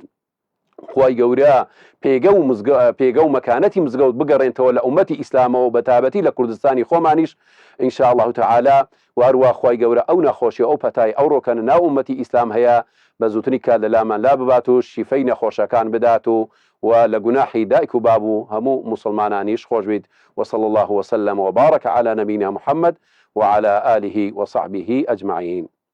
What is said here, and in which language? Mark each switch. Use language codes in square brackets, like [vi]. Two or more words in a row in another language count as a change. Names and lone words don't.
[ckb] خوای گەورە پێگە و مەکانەتی مزگەوت بگەڕێنتەوە لە ئومەتی ئیسلامەوە بە تایبەتی لە کوردستانی خۆمانیش [ar] ئین شاء الله تعالی. [ckb] وارووا خوای گەورە ئەو نەخۆشی ئەو پەتای ئەو ڕۆکەنە ناو ئومەتی ئیسلام هەیە بە زووتنی کات لە لامان لا ببات و شیفەی نەخۆشەکان بدات و لە گوناحی دایک و باب و هەموو مسلمانانیش خۆش بیت. [ar] وصلى الله وسلم وبارك على نبينا محمد وعلى آله وصحبه أجمعين.